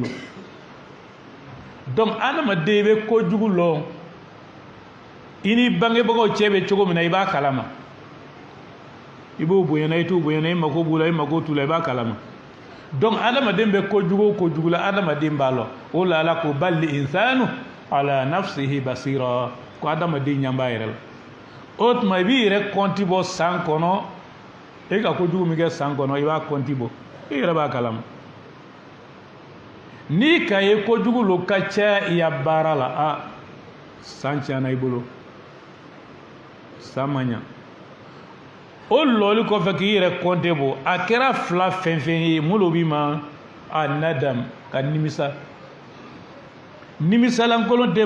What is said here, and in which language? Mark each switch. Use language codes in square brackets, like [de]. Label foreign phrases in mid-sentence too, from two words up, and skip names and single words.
[bm] lo donc adamaden i bɛ kojugu lɔ ini bangebagaw cɛ bɛ cogo min na i b'a kalama i b'o bonyana i t'o bonyana i mako b'u la i mako t'u la i b'a kalama donc adamaden bɛ kojugu o kojugu la adamaden b'a lɔ o la Ala ko [ar] بل الإنسان على نفسه بصيرة [bm] ko adamaden ɲɛ b'a yɛrɛ la o tuma i b'i yɛrɛ kɔnti bɔ san kɔnɔ e ka kojugu min kɛ san kɔnɔ i b'a kɔnti bɔ i yɛrɛ b'a kalama n'i ka ye kojugu lo ka caya i ya baara la a san tiɲɛna i bolo san ma ɲa o lɔli kɔfɛ k'i yɛrɛ kɔnte bɔ a kɛra fila fɛn fɛn ye mun lo b'i ma a nadam ka nimisa nimisalankolon tɛ